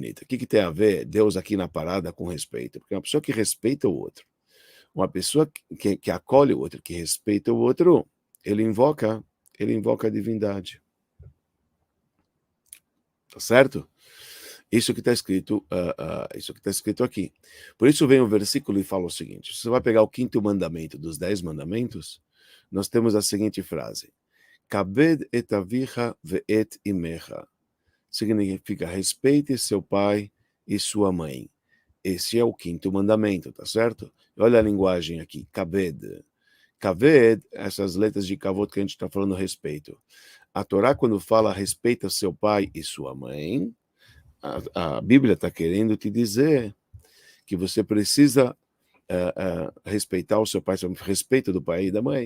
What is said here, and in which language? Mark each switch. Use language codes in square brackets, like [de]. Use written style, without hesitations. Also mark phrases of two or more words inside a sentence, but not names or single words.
[pt] O que tem a ver Deus aqui na parada com respeito? Porque é uma pessoa que respeita o outro, uma pessoa que acolhe o outro, que respeita o outro, ele invoca a divindade. Tá certo? Isso que está escrito, isso que está escrito aqui. Por isso vem o versículo e fala o seguinte: você vai pegar o 5º mandamento dos 10 mandamentos, nós temos a seguinte frase: [he] כבד את אביך ואת אמך. [pt] Significa respeite seu pai e sua mãe. Esse é o 5º mandamento, tá certo? Olha a linguagem aqui, kaved. Kaved, essas letras de kavod que a gente está falando a respeito. A Torá, quando fala respeita seu pai e sua mãe, a Bíblia está querendo te dizer que você precisa respeitar o seu pai, respeito do pai e da mãe.